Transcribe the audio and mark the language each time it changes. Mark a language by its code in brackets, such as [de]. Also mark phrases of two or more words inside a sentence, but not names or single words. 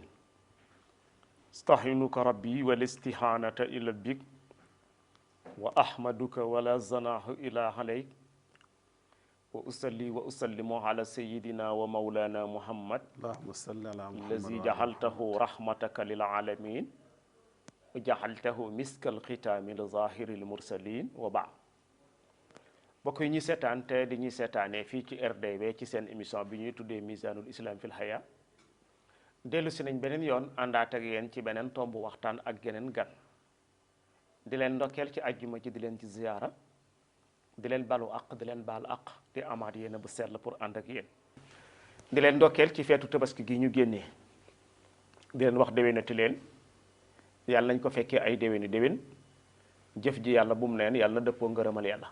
[ar] استعينك ربي والاستعانة إلى بك وأحمدك ولا زناه إلا عليك وأصلي وأسلم على سيدنا ومولانا محمد اللهم صل على محمد الذي جعلته رحمتك للعالمين وجعلته مسك الختام لظاهر المرسلين وبعد. [wo] mbokk yi ñuy seetaan te di ñuy seetaanee fii ci RDV ci seen émission bi ñuy tuddee Mizanul Islam fil Haya dellu si nañ beneen yoon àndaat ak yéen ci beneen tomb waxtaan ak geneen gan di leen ndokkeel ci ajjuma ji di leen ci ziyaara di leen balu aq di leen baal aq di amaat yéen bu sell pour ànd ak yéen di leen ndokkeel ci feetu tabaski gi ñu génnee di leen wax déwénati leen yàlla nañ ko fekkee ay déwéni déwén jëf ji yàlla bu mu neen yàlla na dëppoo ngërëmal yàlla